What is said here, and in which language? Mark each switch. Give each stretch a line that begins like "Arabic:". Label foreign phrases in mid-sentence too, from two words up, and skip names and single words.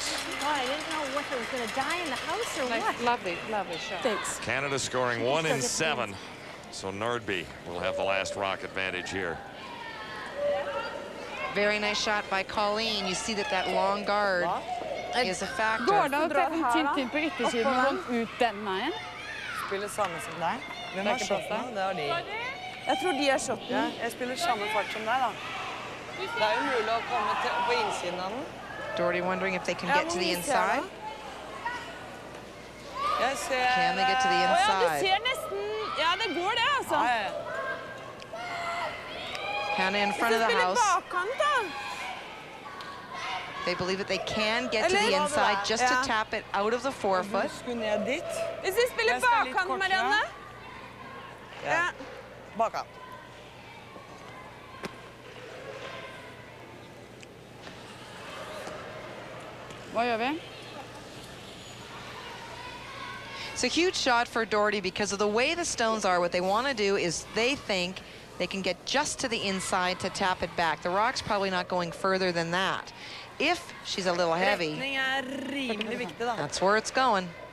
English: God, I didn't know if it was going to die in the house or what. Lovely, lovely shot. Thanks. Canada scoring 1 in 7. So Nordby will have the last rock advantage here. Very nice shot by Colleen. You see that that long guard is a factor.
Norwegian: Går det å treffe Tintin på yttersiden og sånn ut den veien? Spiller samme som deg. Hvem har shotten? Det har de. Jeg tror de er shotten. Ja, jeg spiller samme fart som deg, da. Det er jo mulig å komme på innsiden av den.
English: Doherty wondering if they can get to the inside. Can they get to the
Norwegian: Ja, du
English: inside?
Norwegian: ser nesten. Ja, det går det, altså.
English: Hannah in front of the
Norwegian: Spiller
English: house.
Norwegian: bakkant, da.
English: They believe that they can get to the inside just to tap it out of the 4-foot.
Norwegian: Hvis vi spiller bakkant, Marianne. Ja. Bakkant. Hva gjør vi?
English: It's a huge shot for Doherty because of the way the stones are. What they want to do is they think they can get just to the inside to tap it back. The rock's probably not going further than that. If she's a little heavy, that's where it's going.